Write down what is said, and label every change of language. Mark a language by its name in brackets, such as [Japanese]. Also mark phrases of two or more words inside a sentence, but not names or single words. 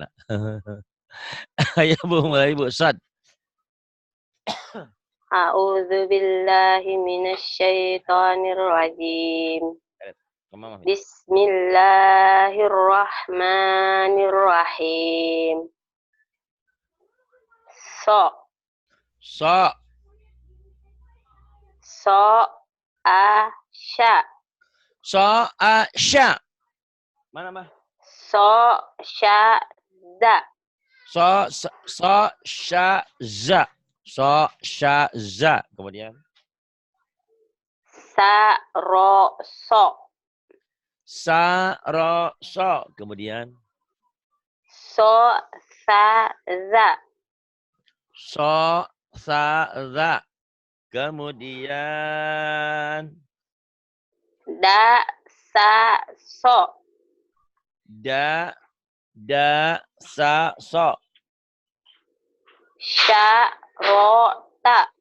[Indonesian] Ayo Bu, mulai Bu. Sad. [Arabic] أعوذ بالله من الشيطان الرجيم. [Indonesian] Kemana? [Arabic] بسم الله الرحمن الرحيم. So, So, so, a, sya, so, sya. Mana mah? so, sya, da, So, sya, za. So, sya, za. [Indonesian] Kemudian [Arabic] sa, ro, so, sa, ro, so. Kemudian so, sa, za, so, sa, za. [Indonesian] Kemudian [Arabic] da, sa, so, da, sa, so. sya, ro, ta,